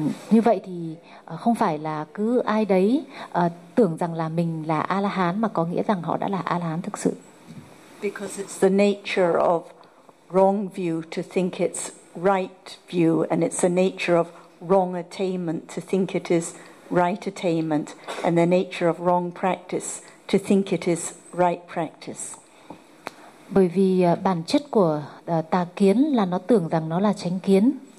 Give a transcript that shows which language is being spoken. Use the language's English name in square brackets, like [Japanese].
[Vietnamese] Như vậy thì không phải là cứ ai đấy tưởng rằng là mình là A-la-hán mà có nghĩa rằng họ đã là A-la-hán thực sự. [English] Because it's the nature of wrong view to think it's right view, and it's the nature of wrong attainment to think it is right attainment, and the nature of wrong practice to think it is right practice. [Vietnamese] Bởi vì bản chất của tà kiến là nó tưởng rằng nó là chánh kiến.